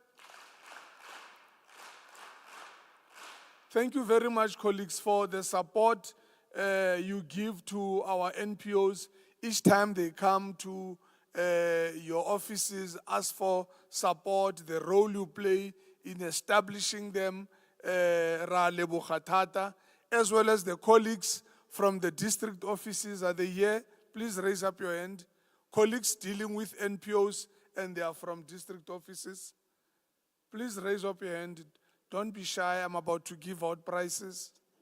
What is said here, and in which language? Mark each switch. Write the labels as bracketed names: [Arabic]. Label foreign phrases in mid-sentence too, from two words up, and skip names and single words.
[English] Thank you very much, colleagues, for the support you give to our NPOs each time they come to your offices, ask for support, the role you play in establishing them, [Tswana] ra leboga thata, [English] as well as the colleagues from the district offices. Are they here? Please raise up your hand. Colleagues dealing with NPOs and they are from district offices. Please raise up your hand. Don't be shy, I'm about to give out prizes.